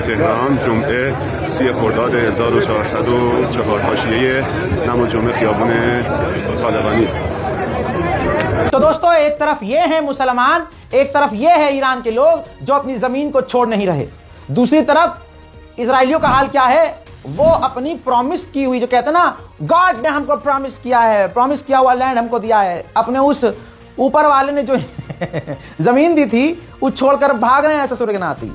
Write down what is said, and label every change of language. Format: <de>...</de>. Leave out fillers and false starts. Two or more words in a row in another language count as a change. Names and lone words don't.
<fa>تهران، جمعه 30 خرداد 1404، حاشیه نماز جمعه خیابان طالقانی।</fa> <hi>तो दोस्तों, एक तरफ ये है मुसलमान, एक तरफ ये है ईरान के लोग जो अपनी जमीन को छोड़ नहीं रहे। दूसरी तरफ इजराइलियों का हाल क्या है, वो अपनी प्रॉमिस की हुई, जो कहते हैं ना, गॉड ने हमको प्रॉमिस किया है, प्रॉमिस किया हुआ लैंड हमको दिया है, अपने उस ऊपर वाले ने जो जमीन दी थी वो छोड़कर भाग रहे हैं ससुर के नाती।</hi>